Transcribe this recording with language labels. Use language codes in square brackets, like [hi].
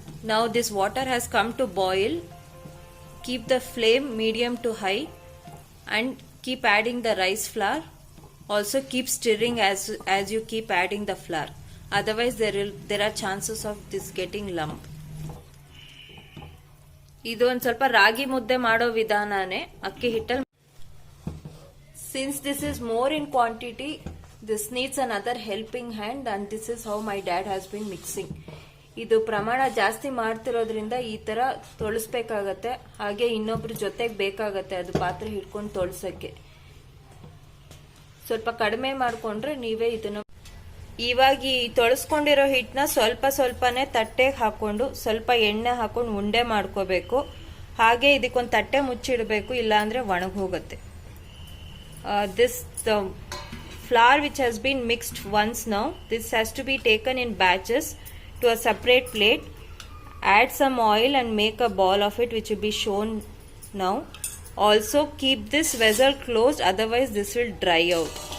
[en] Now this water has come to boil. Keep the flame medium to high and keep adding the rice flour. Also keep stirring as you keep adding the flour. Otherwise there are chances of this getting lump. [kn] ಇದು ಒಂದು ಸ್ವಲ್ಪ ರಾಗಿ ಮುದ್ದೆ ಮಾಡೋ ವಿಧಾನನೇ ಅಕ್ಕಿ ಹಿಟ್ಟಲ್ಲಿ. [en] Since this is more in quantity, this needs another helping hand and this is how my dad has been mixing. [kn] ಇದು ಪ್ರಮಾಣ ಜಾಸ್ತಿ ಮಾಡ್ತಿರೋದ್ರಿಂದ ಈ ತರ ತೊಳಸ್ಬೇಕಾಗತ್ತೆ. ಹಾಗೆ ಇನ್ನೊಬ್ರು ಜೊತೆಗೆ ಬೇಕಾಗತ್ತೆ ಅದು ಪಾತ್ರೆ ಹಿಡ್ಕೊಂಡು ತೊಳಸಕ್ಕೆ. ಸ್ವಲ್ಪ ಕಡಿಮೆ ಮಾಡ್ಕೊಂಡ್ರೆ ನೀವೇ ಇದನ್ನ. ಇವಾಗ ಈ ತೊಳಸ್ಕೊಂಡಿರೋ ಹಿಟ್ಟನ್ನ ಸ್ವಲ್ಪನೇ ತಟ್ಟೆಗೆ ಹಾಕೊಂಡು ಸ್ವಲ್ಪ ಎಣ್ಣೆ ಹಾಕೊಂಡು ಉಂಡೆ ಮಾಡ್ಕೋಬೇಕು. ಹಾಗೆ ಇದಕ್ಕೊಂದು ತಟ್ಟೆ ಮುಚ್ಚಿಡಬೇಕು, ಇಲ್ಲಾಂದ್ರೆ ಒಣಗಿ ಹೋಗುತ್ತೆ. [en] The flour which has been mixed once now, this has to be taken in batches to a separate plate. Add some oil and make a ball of it, which will be shown now. Also keep this vessel closed, otherwise this will dry out.